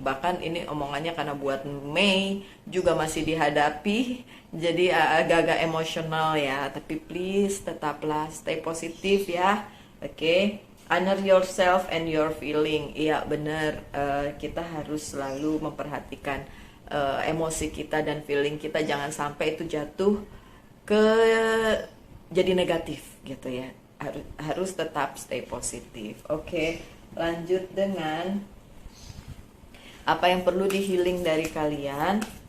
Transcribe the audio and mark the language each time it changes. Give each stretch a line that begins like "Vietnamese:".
Indonesian: Bahkan ini omongannya karena buat Mei juga masih dihadapi, jadi agak-agak emosional ya. Tapi please tetaplah stay positif ya. Oke.
English: Honor yourself and your feeling.
Indonesian: Iya benar, kita harus selalu memperhatikan emosi kita dan feeling kita, jangan sampai itu jatuh ke jadi negatif gitu ya. Harus tetap stay positif. Oke, lanjut dengan apa yang perlu di healing dari kalian.